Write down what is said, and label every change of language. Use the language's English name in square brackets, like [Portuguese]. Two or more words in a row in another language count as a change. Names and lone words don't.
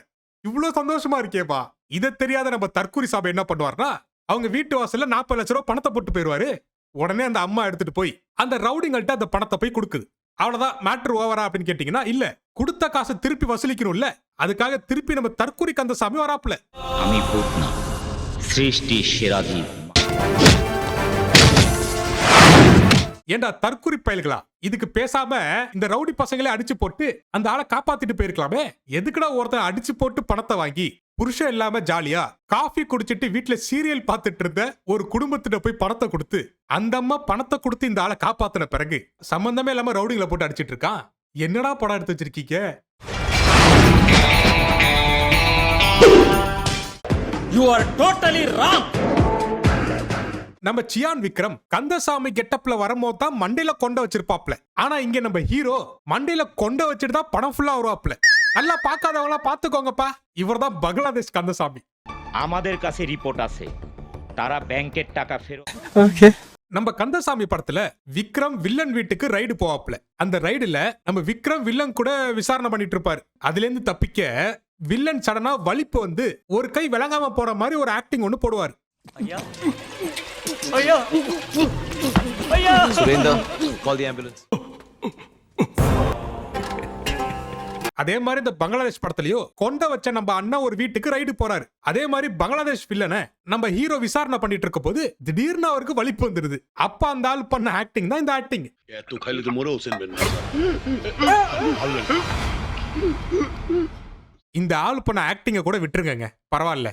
[Tamil] இவ்வளவு சந்தோஷமா இருக்கேப்பா. இதை தெரியாத நம்ம தற்குறி சாபை என்ன பண்ணுவார்னா, அவங்க வீட்டு வாசல்ல 40 லட்சம் ரூபாய் பணத்தை போட்டு போயிருவாரு. உடனே அந்த அம்மா எடுத்துட்டு போய் அந்த ரவுடிங்கள்ட்ட அந்த பணத்தை போய் கொடுக்குது. அவ்வளவுதான், மேட்ரு ஓவரா அப்படின்னு கேட்டீங்கன்னா இல்ல, கொடுத்த காசை திருப்பி வசூலிக்கணும்ல, அதுக்காக திருப்பி நம்ம தற்குறி கந்தசாமி வராப்ல. [Bangla] আমি ভূতনা সৃষ্টি সেরাধীন [Tamil] ஏண்டா தற்குறி பயல்களா, இதுக்கு பேசாம இந்த ரவுடி பசங்களே அடிச்சு போட்டு அந்த ஆளை காப்பாத்திட்டு போயிருக்கலாமே. எதுக்குடா ஒருத்தன் அடிச்சு போட்டு பணத்தை வாங்கி புருஷன் இல்லாம ஜாலியா காஃபி குடிச்சிட்டு வீட்டுல சீரியல் பார்த்துட்டு இருந்த ஒரு குடும்பத்திட்ட போய் பணத்தை கொடுத்து அந்த அம்மா பணத்தை கொடுத்து இந்த ஆளை காப்பாத்தின பிறகு சம்பந்தமே இல்லாம ரவுடிங்களை போட்டு அடிச்சிட்டு இருக்கான். என்னடா படம் எடுத்து வச்சிருக்கீங்க? [English] You are totally wrong. [Tamil] நம்ம சியான் விக்ரம் கந்தசாமி கெட்டப்ல வரும்போது தான் மண்டையில கொண்ட வச்சிருப்பாப்ல. ஆனா இங்க நம்ம ஹீரோ மண்டையில கொண்ட வச்சிட்டு தான் படம் ஃபுல்லா வருவாப்ல. நல்லா பார்க்காதவங்களா பாத்துக்கோங்கப்பா, இவர்தான் பங்களாதேஷ் கந்தசாமி. [Bangla] আমাদের কাছে রিপোর্ট আছে তারা ব্যাংকের টাকা ফেরত [Tamil] நம்ம கந்தசாமி படத்துல விக்ரம் வில்லன் வீட்டுக்கு ரைடு போவாப்ல. அந்த ரைடுல நம்ம விக்ரம் வில்லன் கூட விசாரணை பண்ணிட்டு இருப்பாரு. அதுல இருந்து தப்பிக்க வில்லன் சடனா வலிப்பு வந்து ஒரு கை விளங்காம போற மாதிரி ஒரு ஆக்டிங் ஒன்னு போடுவாரு. ஐயா ஐயா ஐயா [English] Surendra, call the ambulance. [Tamil] அதே மாதிரி இந்த பங்களாதேஷ் படத்துலயோ கொண்ட வச்ச நம்ம அண்ணா ஒரு வீட்டுக்கு ரைடு போறாரு. அதே மாதிரி பங்களாதேஷ் வில்லனை நம்ம ஹீரோ விசாரணை பண்ணிட்டு இருக்க போது திடீர்னு அவருக்கு வலிப்பு வந்துருது. அப்ப அந்த ஆள் பண்ண ஆக்டிங் தான் இந்த ஆக்டிங். இந்த ஆள் பண்ண ஆக்டிங்க கூட விட்டுருங்க, பரவாயில்ல.